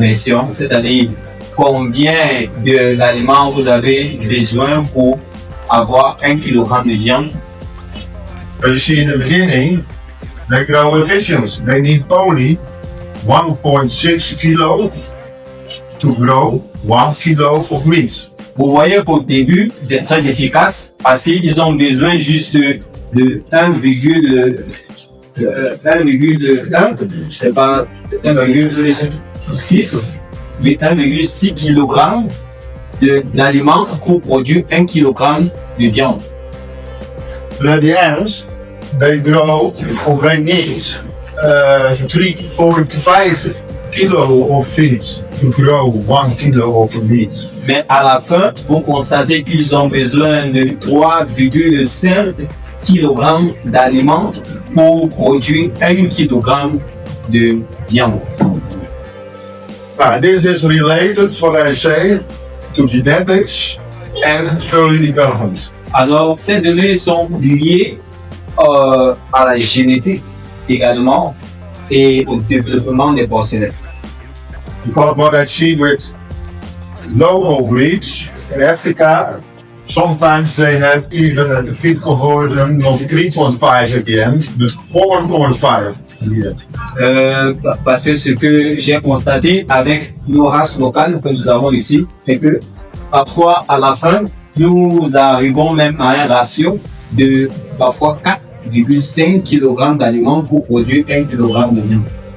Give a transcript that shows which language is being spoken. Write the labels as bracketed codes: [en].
[fr] consommation, c'est-à-dire combien de d'aliments vous avez besoin pour avoir 1 kilogramme de viande. [en] You see in the beginning, they grow efficient. They need only 1.6 kilo to grow 1 kilo of meat. [fr] Vous voyez qu'au début, c'est très efficace parce qu'ils ont besoin juste de 1,1, je sais pas, 1,6, mais 1,6 kg d'aliments pour produire 1 kg de viande. [en] And at the end, they grow, or they need 3.5 kilo of feed to grow 1 kilo of meat. [fr] Mais à la fin, vous constatez qu'ils ont besoin de 3,5 kg d'aliments pour produire 1 kg de viande. [en] This is related, what I say, to genetics and early development. [fr] Alors, ces données sont liées à la génétique également et au développement des porcelaines. [en] Because what I see with local breeds in Africa, sometimes they have even the feed conversion not 3.5 at the end, but 4.5 at the end. [fr] Parce que ce que j'ai constaté avec nos races locales que nous avons ici, c'est que parfois à la fin, nous arrivons même à un ratio de parfois 4,5 kg d'aliments pour produire 1 kg de viande.